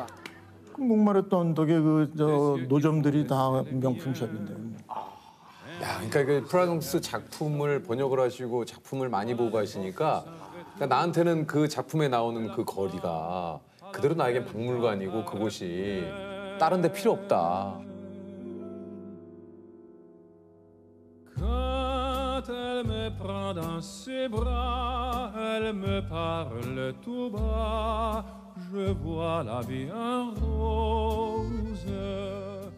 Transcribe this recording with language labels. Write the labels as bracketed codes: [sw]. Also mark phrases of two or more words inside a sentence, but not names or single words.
[ko] 그 목마르던 언덕에 저 노점들이 다 명품샵인데. 그러니까 그 프랑스 작품을 번역을 하시고 작품을 많이 보고 가시니까 그러니까 나한테는 그 작품에 나오는 그 거리가 그대로 나에겐 박물관이고 그곳이 다른 데 필요 없다. [fr] Quand elle me prend dans ses bras, elle me parle tout bas, je vois la vie en rose.